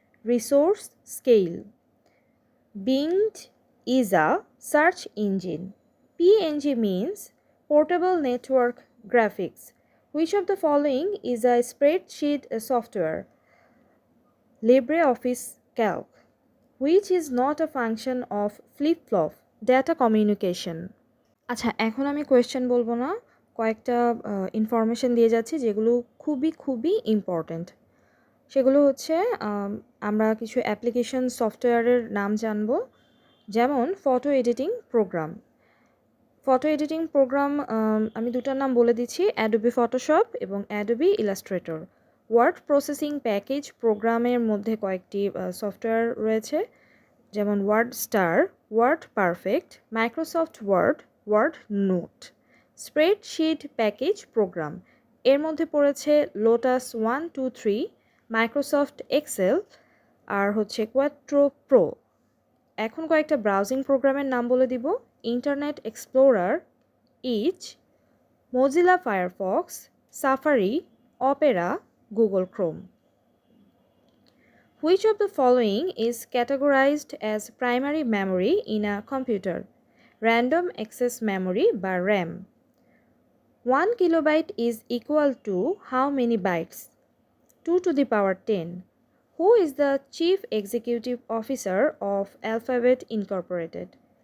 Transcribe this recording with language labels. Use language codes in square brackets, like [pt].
[en] Resource scale. Bing is a search engine. PNG means portable network graphics. Which of the following is a spreadsheet software? LibreOffice Calc. Which is not a function of flip-flop? Data communication. [bn] আচ্ছা, এখন আমি question বলবো না, কয়েকটা information দিয়ে যাচ্ছি যেগুলো খুবই খুবই ইম্পর্ট্যান্ট। সেগুলো হচ্ছে আমরা কিছু অ্যাপ্লিকেশন সফটওয়্যারের নাম জানব, যেমন photo editing programme. Photo editing programme আমি দুটার নাম বলে দিচ্ছি, অ্যাডোবি ফটোশপ এবং Adobe Illustrator. Word processing package প্রোগ্রামের মধ্যে কয়েকটি সফটওয়্যার রয়েছে, যেমন word star, word perfect, Microsoft word, word note. Spreadsheet package programme, এর মধ্যে পড়েছে লোটাস 123, মাইক্রোসফট এক্সেল আর হচ্ছে কোয়াট্রো প্রো। এখন কয়েকটা ব্রাউজিং প্রোগ্রামের নাম বলে দিব, internet explorer, each, Mozilla Firefox, safari, Opera, Google Chrome. [en] Which of the following is categorized as primary memory in a computer? Random access memory by RAM. 1 kilobyte is equal to how many bytes? 2 to the power 10. Who is the Chief Executive Officer of Alphabet Incorporated?